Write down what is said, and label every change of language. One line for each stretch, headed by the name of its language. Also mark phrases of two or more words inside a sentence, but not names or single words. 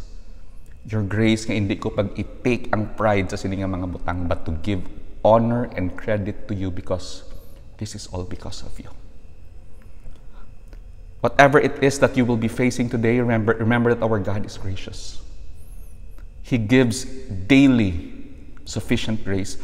English: Your grace
Hiligaynon: nga hindi ko pag i-take ang pride sa sini nga mga butang,
English: but to give honor and credit to you because this is all because of you. Whatever it is that you will be facing today, remember that our God is gracious. He gives daily sufficient grace.